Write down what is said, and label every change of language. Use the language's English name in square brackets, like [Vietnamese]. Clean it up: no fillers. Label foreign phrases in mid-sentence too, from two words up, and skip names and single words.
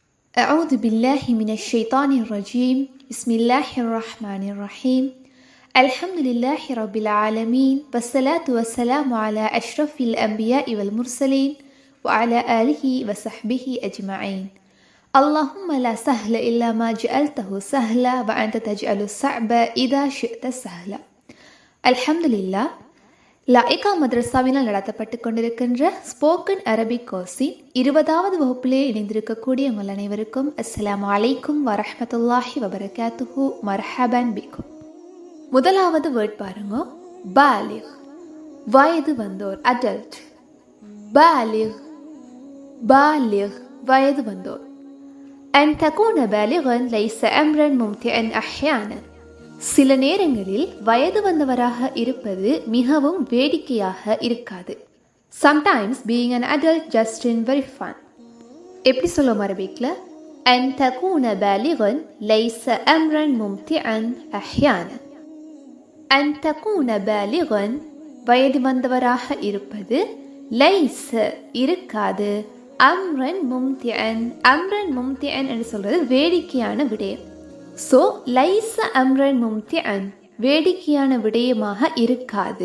[Arabic] أعوذ بالله من الشيطان الرجيم بسم الله الرحمن الرحيم الحمد لله رب العالمين والصلاة والسلام على أشرف الأنبياء والمرسلين وعلى آله وصحبه أجمعين اللهم لا سهل إلا ما جعلته سهلا وأنت تجعل الصعب إذا شئت سهلا الحمد لله [Tamil] லாயிகா மதரசாவினால் நடத்தப்பட்டு கொண்டிருக்கின்ற ஸ்போக்கன் அரபிக் கோர்ஸின் 20வது வகுப்பிலே இணைந்திருக்கக்கூடிய உங்கள் அனைவருக்கும் [Arabic] السلام عليكم ورحمة الله وبركاته مرحبا بكم. [Tamil] முதலாவது வேர்ட் பாருங்க, பாலிக், வயது வந்தோர், அடல்ட். [Arabic] بالغ، بالغ, [Tamil] வயது வந்தோர். [Arabic] أن تكون بالغا ليس أمرا ممتعا أحيانا. [Tamil] சில நேரங்களில் வயது வந்தவராக இருப்பது மிகவும் வேடிக்கையாக இருக்காது. [English] Sometimes being an adult just isn't very fun. [Tamil] எப்படி சொல்லுவோம் அரபிக்ல? [Arabic] أن تكون بالغا ليس أمرا ممتعا أحيانا. أن تكون بالغا [Tamil] வயது வந்தவராக இருப்பது [Arabic] ليس [Tamil] இருக்காது, [Arabic] أمرا ممتعا. أمرا ممتعا [Tamil] என்று சொல்றது வேடிக்கையான விடயம். ஸோ [Arabic] ليس أمرا ممتعا [Tamil] வேடிக்கையான விடயமாக இருக்காது.